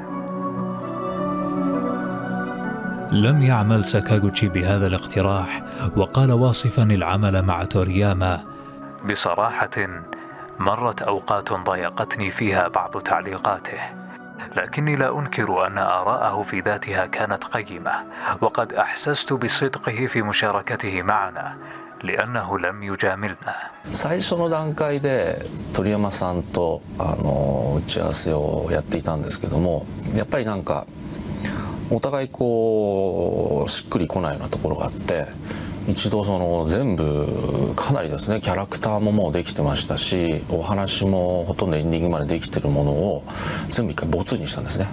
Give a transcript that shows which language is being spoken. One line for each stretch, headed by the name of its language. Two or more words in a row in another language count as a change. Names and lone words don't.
Arabic: لم يعمل ساكاغوتشي بهذا الاقتراح، وقال واصفا العمل مع تورياما: بصراحة مرت أوقات ضايقتني فيها بعض تعليقاته، لكني لا أنكر أن آراءه في ذاتها كانت قيمة، وقد أحسست بصدقه في مشاركته معنا لأنه لم يجاملنا.
Japanese: 最初の段階で鳥山さんと打ち合わせをやっていたんですけども、やっぱりなんかお互いこうしっくりこないようなところがあって、一度その全部かなりですね、キャラクターももうできてましたし、お話もほとんどエンディングまでできてるものを全部一回没にしたんですね。